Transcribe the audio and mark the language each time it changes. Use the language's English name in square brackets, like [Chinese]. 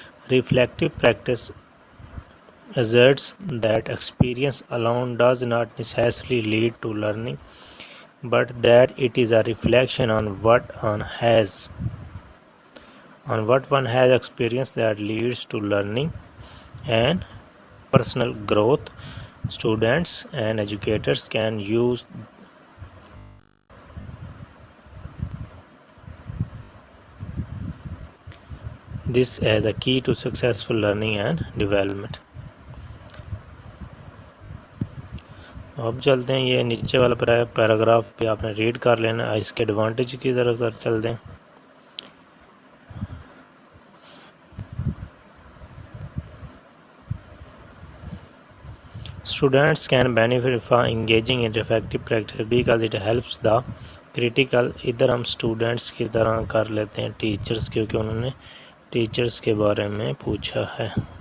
[English] Reflective practice asserts that experience alone does not necessarily lead to learning, but that it is a reflection on what one has experienced that leads to learning and personal growth. Students and educators can use this as a key to successful learning and development. [Hindi] अब चलते हैं, ये नीचे वाला paragraph भी आपने read कर लेना. इसके एडवांटेज की तरफ चलते हैं. [English] Students can benefit from engaging in reflective practice because it helps the critical. [Hindi] इधर हम स्टूडेंट्स की तरह कर लेते हैं टीचर्स, क्योंकि उन्होंने टीचर्स के बारे में पूछा है.